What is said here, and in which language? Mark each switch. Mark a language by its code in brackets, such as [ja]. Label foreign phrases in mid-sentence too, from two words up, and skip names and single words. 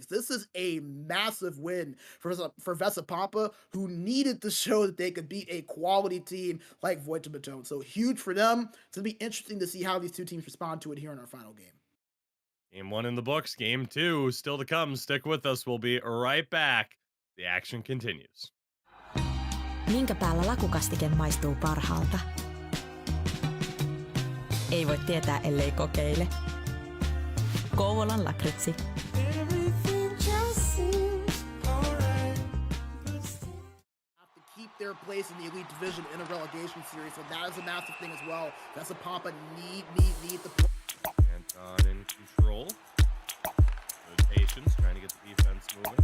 [en] This is a massive win for Vesa Pompa, who needed to show that they could beat a quality team like Voittamaton. So huge for them. It's going to be interesting to see how these two teams respond to it here in our final game. Game 1 in the books. Game 2 still to come. Stick with us. We'll be right back. The action continues. [fi] Minkä päällä lakukastike maistuu parhaalta? Ei voi tietää, ellei kokeile. Kouvolan lakritsi. [en] Keep their place in the elite division in a relegation series, so that is a massive thing as well. Vesa Pompa need the point. Anton in control. Good patience, trying to get the defense moving.